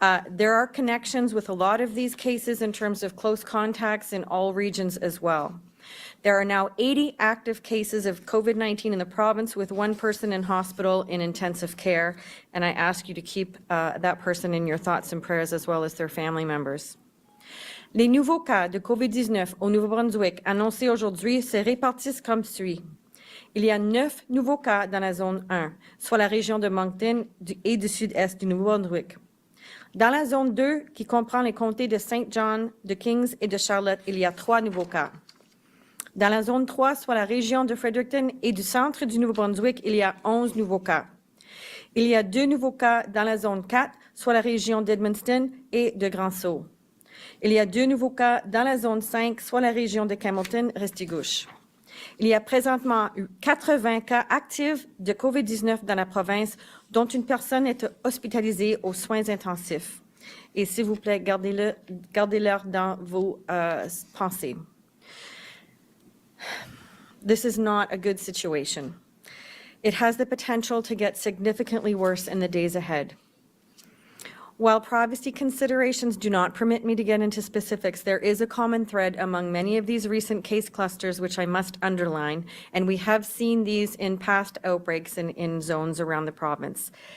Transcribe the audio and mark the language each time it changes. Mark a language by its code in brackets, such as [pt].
[en] There are connections with a lot of these cases in terms of close contacts in all regions as well. There are now 80 active cases of COVID-19 in the province, with 1 person in hospital in intensive care, and I ask you to keep that person in your thoughts and prayers as well as their family members. [fr] Les nouveaux cas de COVID-19 au Nouveau-Brunswick annoncés aujourd'hui se répartissent comme suit. Il y a 9 nouveaux cas dans la zone 1, soit la région de Moncton et du sud-est du Nouveau-Brunswick. Dans la zone 2, qui comprend les comtés de St. John, de Kings et de Charlotte, il y a 3 nouveaux cas. Dans la zone 3, soit la région de Fredericton et du centre du Nouveau-Brunswick, il y a 11 nouveaux cas. Il y a 2 nouveaux cas dans la zone 4, soit la région d'Edmundston et de Grand-Sault. Il y a 2 nouveaux cas dans la zone 5, soit la région de Camelton-Restigouche. Il y a présentement 80 cas actifs de COVID-19 dans la province, dont une personne est hospitalisée aux soins intensifs. Et s'il vous plaît, gardez-leur dans vos pensées. [en] This is not a good situation. It has the potential to get significantly worse in the days ahead. While privacy considerations do not permit me to get into specifics, there is a common thread among many of these recent case clusters, which I must underline, and we have seen these in past outbreaks in zones around the province.